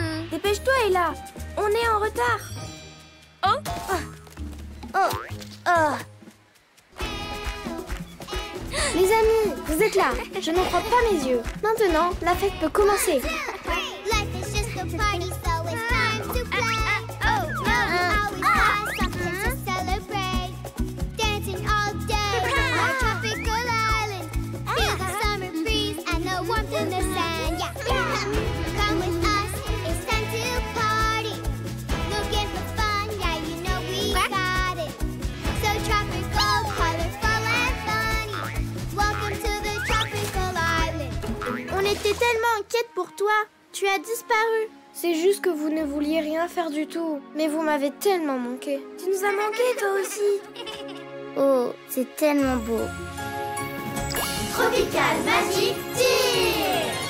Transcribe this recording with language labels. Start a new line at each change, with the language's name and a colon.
French: Dépêche-toi, Ella. On est en retard. Les amis, vous êtes là. Je n'en crois pas mes yeux. Maintenant, la fête peut commencer.
English: Life is just a party, so it's time to play. We always have something to celebrate. Dancing all day on a tropical island. Feel the summer breeze and the warmth in the sand. Yeah. Come with us, it's time to party. Looking for fun, yeah, you know we got it. So tropical, colorful and funny. Welcome to the tropical island.
French: On était tellement inquiètes pour toi. Tu as disparu. C'est juste que vous ne vouliez rien faire du tout. Mais vous m'avez tellement manqué. Tu nous as manqué, toi aussi. Oh, c'est tellement beau.
English: Tropical Magic Tir.